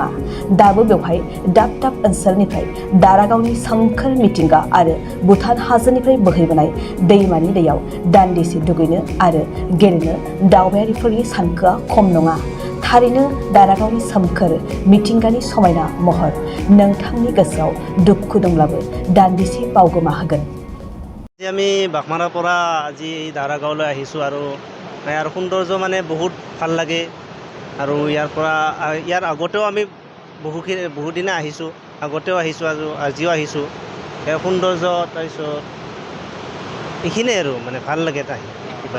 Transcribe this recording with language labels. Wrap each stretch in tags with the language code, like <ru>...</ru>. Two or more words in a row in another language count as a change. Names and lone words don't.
<brx>दाबो बेवहाय दाब दाब ओनसोलनिफ्राय दारागावनि सोमखोर मिथिंगा आरो भुटान हाजोनिफ्राय बोहैबोनाय दैमानि दैयाव दान्दिसे दुगैनो आरो गेलेनो दावबायारिफोरनि सानखोआ खम नङा। थारैनो दारागावनि सोमखोर मिथिंगानि समायना महर नोंथांनि गोसोआव दुखु दंब्लाबो दान्दिसे बावगोमा होगोन।</brx> <as>আমি বাঘমাৰাৰ পৰা আজি দাৰাগাঁৱলৈ আহিছোঁ আৰু ইয়াৰ সৌন্দৰ্য মানে বহুত ভাল লাগে। আৰু ইয়াৰ আগতেও আমি বহুদিনে আহিছোঁ, আগতেও আহিছোঁ আৰু আজিও আহিছোঁ। ইয়াৰ সৌন্দৰ্য তাৰপিছত এইখিনিয়ে আৰু মানে ভাল লাগে তাই কিবা</as>